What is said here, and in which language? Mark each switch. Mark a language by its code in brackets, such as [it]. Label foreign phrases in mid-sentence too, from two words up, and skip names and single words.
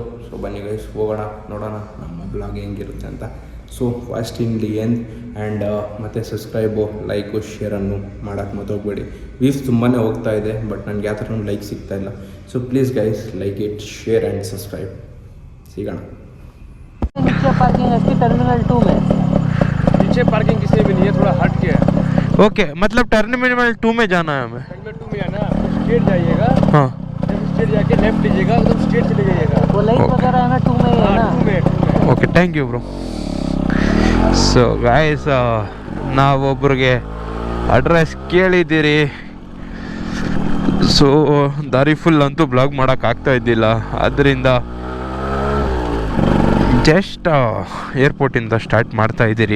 [kn] ಸೊ ಬನ್ನಿ ಗೈಸ್ ಹೋಗೋಣ, ನೋಡೋಣ ನಮ್ಮ ಬ್ಲಾಗ್ ಹೆಂಗಿರುತ್ತೆ ಅಂತ. [en] so fast in the end and [kn] ಮತ್ತು ಸಬ್ಸ್ಕ್ರೈಬು, ಲೈಕು, ಶೇರನ್ನು ಮಾಡೋಕ್ಕೆ ಮತ್ತೋಗ್ಬೇಡಿ. ವ್ಯೂಸ್ ತುಂಬಾ ಹೋಗ್ತಾ ಇದೆ, ಬಟ್ ನನಗೆ ಯಾವ ಥರ ಲೈಕ್ ಸಿಗ್ತಾಯಿಲ್ಲ. [en] so please guys like it, share and subscribe. [kn] ಸಿಗೋಣ. [hi] टर्मिनल 2 में पीछे पार्किंग किसी भी नहीं है, थोड़ा हट के है। ओके, मतलब टर्मिनल 2 में जाना है हमें। टर्मिनल 2 में जाना, स्ट्रेट जाइएगा। हाँ, जब स्ट्रेट जाके लेफ्ट लीजिएगा, एकदम स्ट्रेट चले जाइएगा। वो लाइट वगैरह है ना 2 में ही है ना। 2 में [en] okay, thank you bro. so guys [kn] ನಾವೊಬ್ರಿಗೆ ಅಡ್ರೆಸ್ ಕೇಳಿದ್ದೀರಿ. ಸೊ ದಾರಿ ಫುಲ್ ಅಂತೂ ಬ್ಲಾಗ್ ಮಾಡೋಕ್ಕಾಗ್ತಾ ಇದ್ದಿಲ್ಲ, ಆದ್ದರಿಂದ ಜಸ್ಟ್ ಏರ್ಪೋರ್ಟಿಂದ ಸ್ಟಾರ್ಟ್ ಮಾಡ್ತಾ ಇದ್ದೀರಿ.